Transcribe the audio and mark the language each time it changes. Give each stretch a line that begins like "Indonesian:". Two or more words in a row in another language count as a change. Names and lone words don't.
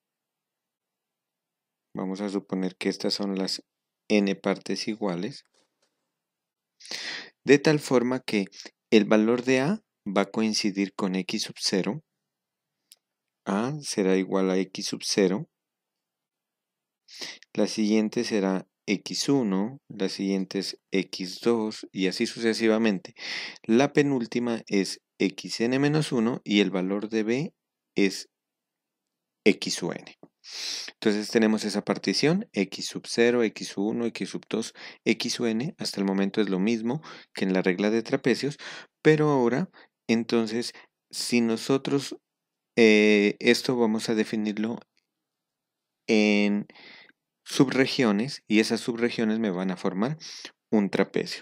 Spanish: Vamos a suponer que estas son las n partes iguales, de tal forma que el valor de a va a coincidir con x sub 0, a será igual a x sub 0, la siguiente será x1, la siguiente es x2 y así sucesivamente. La penúltima es xn-1 y el valor de b es x sub n. Entonces tenemos esa partición, x sub 0, x sub 1, x sub 2, x sub n, hasta el momento es lo mismo que en la regla de trapecios, pero ahora, entonces, si nosotros esto vamos a definirlo en subregiones y esas subregiones me van a formar un trapecio.